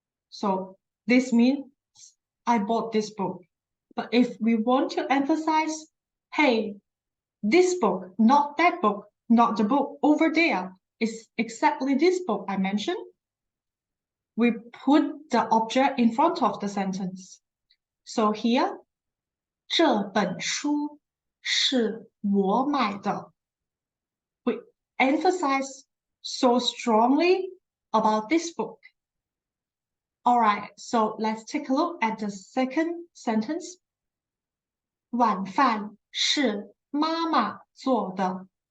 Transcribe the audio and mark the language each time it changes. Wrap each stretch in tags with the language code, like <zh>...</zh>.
<en>So this means I bought this book. But if we want to emphasize, hey, this book, not that book, not the book over there, is exactly this book I mentioned, we put the object in front of the sentence. So here,</en> <zh>这本书是我买的.</zh> <en>We emphasize so strongly about this book. Alright, so let's take a look at the second sentence.</en> <zh>晚饭是妈妈做的.</zh>